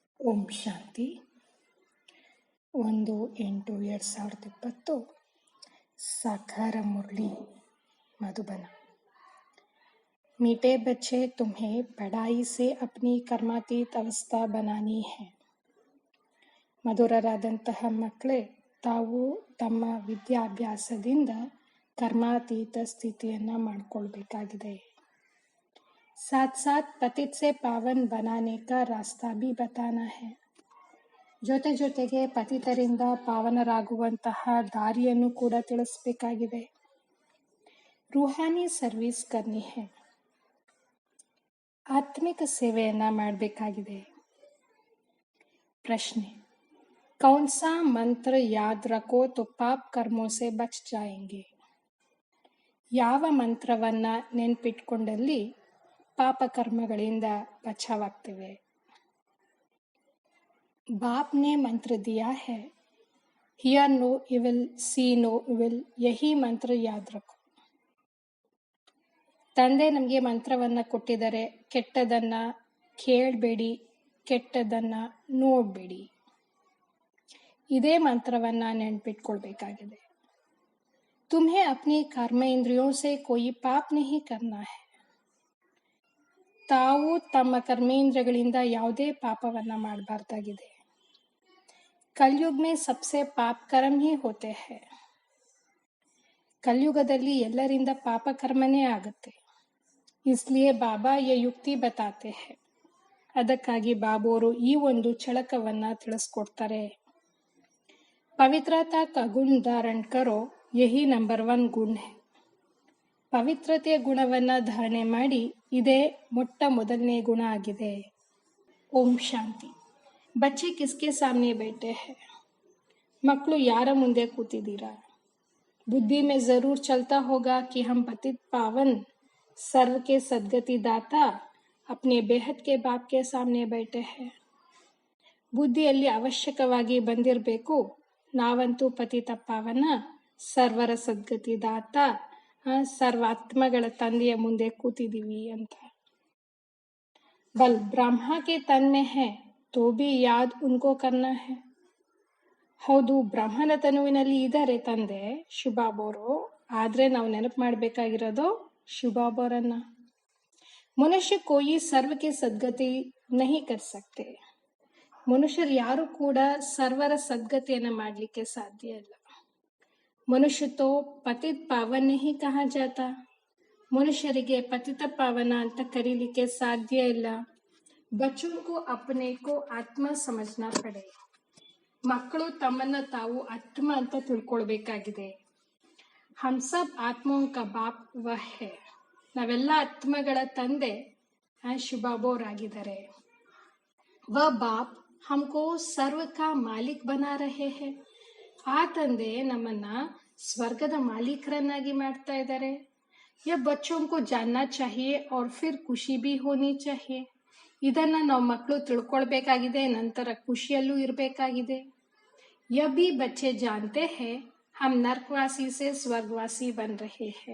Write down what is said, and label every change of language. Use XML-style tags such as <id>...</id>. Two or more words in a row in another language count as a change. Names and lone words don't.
<hi>ओम शांति 1/8/2020 साकार मुरली मधुबन। मीठे बच्चे, तुम्हें पढ़ाई से अपनी कर्मातीत अवस्था बनानी है।</hi> <kn>ಮಧುರರಾದಂತಹ ಮಕ್ಕಳೇ, ತಾವು ತಮ್ಮ ವಿದ್ಯಾಭ್ಯಾಸದಿಂದ ಕರ್ಮಾತೀತ ಸ್ಥಿತಿಯನ್ನು ಮಾಡಿಕೊಳ್ಬೇಕಾಗಿದೆ।</kn> <hi>साथ साथ पतित से पावन बनाने का रास्ता भी बताना है।</hi> <kn>ಜೊತೆಗೆ ಪತಿತರಿಂದ ಪಾವನರಾಗುವಂತಹ ದಾರಿಯನ್ನು ಕೂಡ ತಿಳಿಸಬೇಕಾಗಿದೆ।</kn> <hi>रूहानी सर्विस करनी है,</hi> <kn>ಆತ್ಮಿಕ ಸೇವೆಯನ್ನ ಮಾಡಬೇಕಾಗಿದೆ। ಪ್ರಶ್ನೆ,</kn> <hi>कौन सा मंत्र याद रखो तो पाप कर्मों से बच जाएंगे?</hi> <kn>ಯಾವ ಮಂತ್ರವನ್ನ ನೆನಪಿಟ್ಕೊಂಡಲ್ಲಿ ಪಾಪ ಕರ್ಮಗಳಿಂದ ಬಚಾವಾಗ್ತೇವೆ?</kn> <hi>बाप ने मंत्र दिया है,</hi> <en>hear no evil, see no evil,</en> <hi>यही मंत्र याद रखो।</hi> <kn>ತಂದೆ ನಮಗೆ ಮಂತ್ರವನ್ನ ಕೊಟ್ಟಿದ್ದಾರೆ, ಕೆಟ್ಟದನ್ನ ಕೇಳಬೇಡಿ, ಕೆಟ್ಟದನ್ನ ನೋಡಬೇಡಿ। ಇದೇ ಮಂತ್ರವನ್ನ ನೆನಪಿಟ್ಕೊಳ್ಬೇಕಾಗಿದೆ।</kn> <hi>तुम्हें अपनी कर्म इंद्रियों से कोई पाप नहीं करना है।</hi> <kn>ತಾವು ತಮ್ಮ ಕರ್ಮೇಂದ್ರಗಳಿಂದ ಯಾವುದೇ ಪಾಪವನ್ನ ಮಾಡಬಾರ್ದಾಗಿದೆ।</kn> <hi>कलयुग में सबसे पाप कर्म ही होते हैं।</hi> <kn>ಕಲಿಯುಗದಲ್ಲಿ ಎಲ್ಲರಿಂದ ಪಾಪ ಕರ್ಮನೇ ಆಗುತ್ತೆ।</kn> <hi>इसलिए बाबा ये युक्ति बताते हैं,</hi> <kn>ಅದಕ್ಕಾಗಿ ಬಾಬೋರು ಈ ಒಂದು ಚಳಕವನ್ನ ತಿಳಿಸ್ಕೊಡ್ತಾರೆ।</kn> <hi>पवित्रता का गुण धारण करो, यही नंबर 1 गुण है।</hi> <kn>ಪವಿತ್ರತೆಯ ಗುಣವನ್ನ ಧಾರಣೆ ಮಾಡಿ, ಇದೇ ಮೊಟ್ಟ ಮೊದಲನೇ ಗುಣ ಆಗಿದೆ। ಓಂ ಶಾಂತಿ।</kn> <hi>बच्चे किसके सामने बैठे हैं?</hi> <kn>मಕ್ಕಳು ಯಾರ ಮುಂದೆ ಕೂತಿದ್ದೀರಾ?</kn> <hi>बुद्धि में जरूर चलता होगा कि हम पतित पावन सर्व के सद्गति दाता अपने बेहद के बाप के सामने बैठे हैं।</hi> <kn>ಬುದ್ಧಿಯಲ್ಲಿ ಅವಶ್ಯಕವಾಗಿ ಬಂದಿರಬೇಕು, ನಾವಂತೂ ಪತಿತ ಪಾವನ ಸರ್ವರ ಸದ್ಗತಿ ದಾತ ಸರ್ವಾತ್ಮಗಳ ತಂದೆಯ ಮುಂದೆ ಕೂತಿದ್ದೀವಿ ಅಂತ।</kn> <hi>बल ब्रह्मा के तन में है तो भी याद उनको करना है।</hi> <kn>ಹೌದು, ಬ್ರಹ್ಮನ ತನುವಿನಲ್ಲಿ ಇದ್ದಾರೆ ತಂದೆ ಶಿವಬಾಬೋರು, ಆದ್ರೆ ನಾವು ನೆನಪು ಮಾಡಬೇಕಾಗಿರೋದು ಶಿವಬಾಬೋರನ್ನ।</kn> <hi>मनुष्य कोई सर्व की सद्गति नहीं कर सकते।</hi> <kn>ಮನುಷ್ಯರು ಯಾರು ಕೂಡ ಸರ್ವರ ಸದ್ಗತಿಯನ್ನ ಮಾಡಲಿಕ್ಕೆ ಸಾಧ್ಯ ಇಲ್ಲ।</kn> <hi>मनुष्य तो पतित पावन नहीं कहा जाता।</hi> <kn>ಮನುಷ್ಯರಿಗೆ ಪತಿತ ಪಾವನ ಅಂತ ಕರೀಲಿಕ್ಕೆ ಸಾಧ್ಯ ಇಲ್ಲ।</kn> <hi>ಬಚ್ಚೋं को अपने को आत्मा समझना पड़े।</hi> <kn>ಮಕ್ಕಳು ತಮ್ಮನ್ನ ತಾವು ಆತ್ಮ ಅಂತ ತಿಳ್ಕೊಳ್ಬೇಕಾಗಿದೆ।</kn> <hi>हम सब आत्माओं का बाप वह है।</hi> <kn>ನಾವೆಲ್ಲ ಆತ್ಮಗಳ ತಂದೆ ಶಿವಬಾಬೋರಾಗಿದ್ದಾರೆ।</kn> <hi>वह बाप हमको सर्व का मालिक बना रहे हैं।</hi> <kn>ಆ ತಂದೆ ನಮ್ಮನ್ನ ಸ್ವರ್ಗದ ಮಾಲೀಕರನ್ನಾಗಿ ಮಾಡ್ತಾ ಇದ್ದಾರೆ।</kn> <hi>यह बच्चों को जानना चाहिए और फिर खुशी भी होनी चाहिए।</hi> <kn>ಇದನ್ನ ನಾವು ಮಕ್ಕಳು ತಿಳ್ಕೊಳ್ಬೇಕಾಗಿದೆ, ನಂತರ ಖುಷಿಯಲ್ಲೂ ಇರಬೇಕಾಗಿದೆ।</kn> <hi>यह भी बच्चे जानते हैं, हम नर्कवासी से स्वर्गवासी बन रहे हैं।</hi>